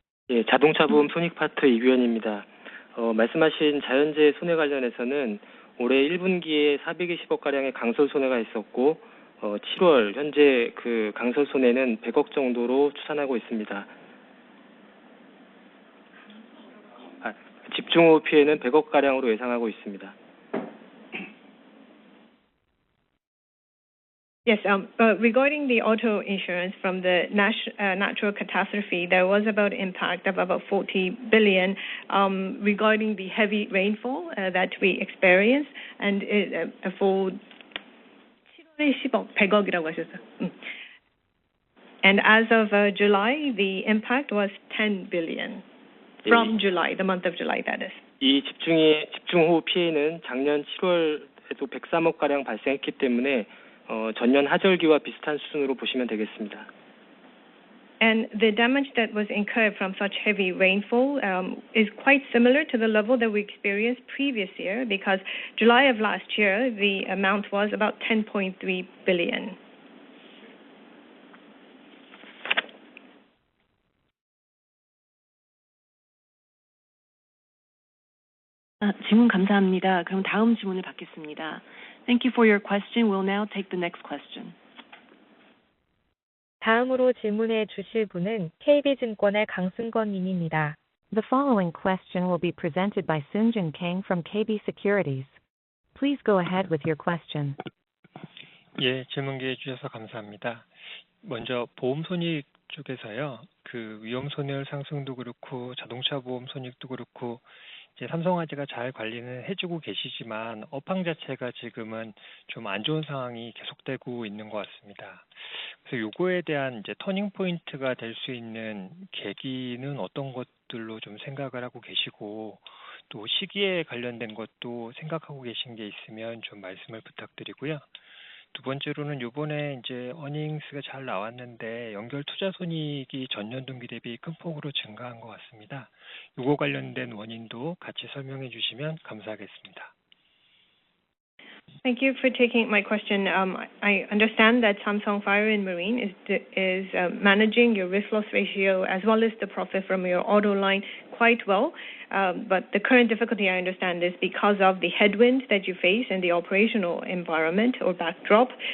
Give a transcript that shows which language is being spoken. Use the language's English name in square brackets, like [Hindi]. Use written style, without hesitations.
[Korean] 예, 자동차 보험 손익 파트 이규현입니다. 말씀하신 자연재해 손해 관련해서는 올해 1분기에 420억 가량의 강설 손해가 있었고 7월 현재 그 강설 손해는 100억 정도로 추산하고 있습니다. 집중호우 피해는 100억 가량으로 예상하고 있습니다. [English] Yes, regarding the auto insurance from the natural catastrophe, there was about impact of about 40 billion regarding the heavy rainfall that we experienced, and for [Korean] 7월에 10억, 100억이라고 하셨어요. [English] And as of July, the impact was 10 billion from July, the month of July, that is. [Korean] 이 집중호우 피해는 작년 7월에도 103억 가량 발생했기 때문에 전년 하절기와 비슷한 수준으로 보시면 되겠습니다. [English] And the damage that was incurred from such heavy rainfall is quite similar to the level that we experienced previous year, because July of last year, the amount was about 10.3 billion. [Korean] 질문 감사합니다. 그럼 다음 질문을 받겠습니다. [English] Thank you for your question. We'll now take the next question. [Korean] 다음으로 질문해 주실 분은 KB증권의 강승건 님입니다. [English] The following question will be presented by Soonjin Kang from KB Securities. Please go ahead with your question. [Korean] 예, 질문 기회 주셔서 감사합니다. 먼저 보험 손익 쪽에서요, 그 위험 손해율 상승도 그렇고 자동차 보험 손익도 그렇고 이제 삼성화재가 잘 관리는 해주고 계시지만 업황 자체가 지금은 좀 안 좋은 상황이 계속되고 있는 것 같습니다. 그래서 요거에 대한 이제 터닝 포인트가 될 수 있는 계기는 어떤 것들로 좀 생각을 하고 계시고, 또 시기에 관련된 것도 생각하고 계신 게 있으면 좀 말씀을 부탁드리고요. 두 번째로는 요번에 이제 어닝스가 잘 나왔는데 연결 투자 손익이 전년 동기 대비 큰 폭으로 증가한 것 같습니다. 요거 관련된 원인도 같이 설명해 주시면 감사하겠습니다. [English] Thank you for taking my question. I understand that Samsung Fire and Marine is managing your risk loss ratio as well as the profit from your auto line quite well. But the current difficulty, I understand, is because of the headwind that you face in the operational environment or backdrop.